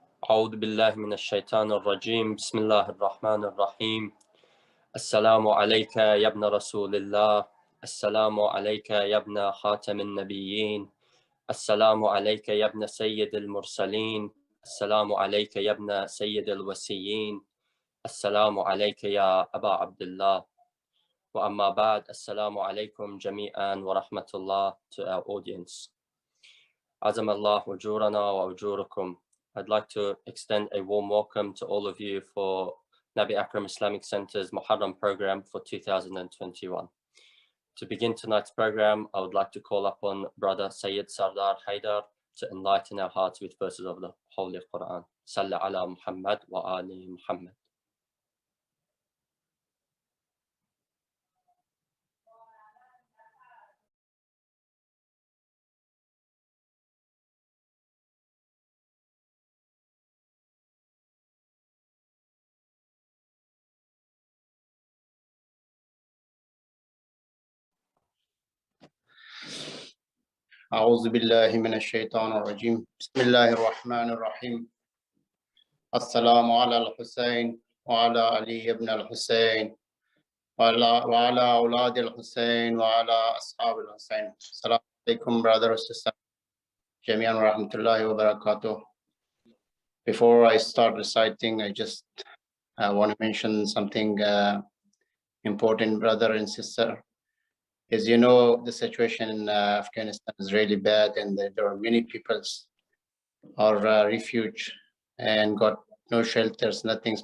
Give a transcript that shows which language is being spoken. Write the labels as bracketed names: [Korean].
[Arabic] أعوذ بالله من الشيطان الرجيم بسم الله الرحمن الرحيم السلام عليك يا ابن رسول الله السلام عليك يا ابن خاتم النبيين السلام عليك يا ابن سيد المرسلين السلام عليك يا ابن سيد الوسيين السلام عليك يا أبا عبد الله وأما بعد السلام عليكم جميعا ورحمة الله [English] to our audience. [Arabic] عزم الله أجورنا وأجوركم. [English] I'd like to extend a warm welcome to all of you for Nabi Akram Islamic Center's Muharram program for 2021. To begin tonight's program, I would like to call upon Brother Sayyid Sardar Haidar to enlighten our hearts with verses of the Holy Quran. Salla ala Muhammad wa ali Muhammad. [Arabic] أعوذ بالله من الشيطان الرجيم بسم الله الرحمن الرحيم السلام على الحسين وعلى علي بن الحسين وعلى أولاد الحسين وعلى أصحاب الحسين. السلام عليكم [English] brothers and sisters. [Arabic] جميعا ورحمة الله وبركاته. [English] Before I start reciting, I just want to mention something important, brother and sister. As you know, the situation in Afghanistan is really bad, and there are many people are refuge and got no shelters, nothing.